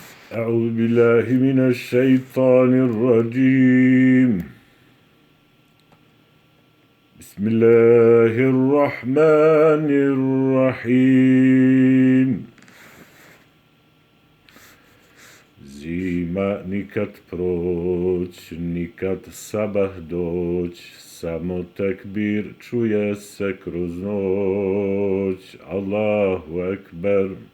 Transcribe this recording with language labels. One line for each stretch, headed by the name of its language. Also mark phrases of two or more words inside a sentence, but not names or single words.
Arabic: أعوذ بالله من الشيطان الرجيم. بسم الله الرحمن الرحيم.
Bosnian: Zima nikad proć, nikad sabah doć, samo tekbir čuje se kroz noć.
Arabic: الله أكبر.